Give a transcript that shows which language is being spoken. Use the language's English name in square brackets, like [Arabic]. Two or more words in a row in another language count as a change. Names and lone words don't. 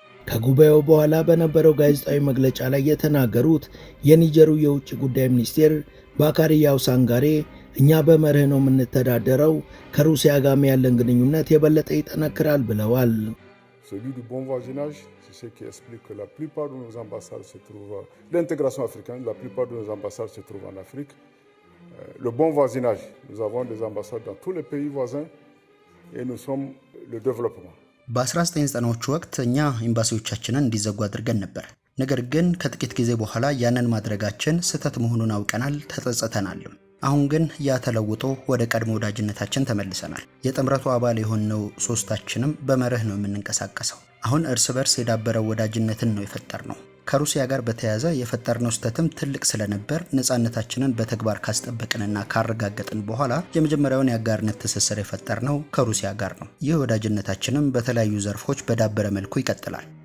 [Amharic] ከጉባኤው በኋላ በነበረው ጋዜጣዊ መግለጫ ላይ የተናገሩት የኒጀሩ የውጭ ጉዳይ ሚኒስቴር ባካሪ ያው ሳንጋሬ እኛ በመርህ ነው የምንተዳደረው፣ ከሩሲያ ጋር ያለን ግንኙነት የበለጠ ይጠነክራል ብለዋል። [French] Celui du bon voisinage, c'est ce qui explique que la plupart de nos ambassades se trouvent... L'intégration africaine, la plupart de nos ambassades se trouvent en Afrique. Le bon voisinage, nous avons des ambassades dans tous les pays voisins et nous sommes le développement. [Amharic] በ1990ዎቹ ወቅት እኛ ኤምባሲዎቻችንን እንዲዘጉ አድርገን ነበር። ነገር ግን ከጥቂት ጊዜ በኋላ ያንን ማድረጋችን ስህተት መሆኑን አውቀናል፣ ተጸጽተናል። አሁን ግን ያ ተለውጦ ወደ ቀድሞ ወዳጅነታችን ተመልሰናል። የጥምረቱ አባል የሆነው ሶስታችንም በመርህ ነው የምንንቀሳቀሰው። አሁን እርስ በርስ የዳበረው ወዳጅነትን ነው የፈጠርነው። ከሩሲያ ጋር በተያያዘ የፈጠርነው ስህተትም ትልቅ ስለነበር ነፃነታችንን በተግባር ካስጠበቅንና ካረጋገጥን በኋላ የመጀመሪያውን የአጋርነት ትስስር የፈጠርነው ከሩሲያ ጋር ነው። ይህ ወዳጅነታችንም በተለያዩ ዘርፎች በዳበረ መልኩ ይቀጥላል።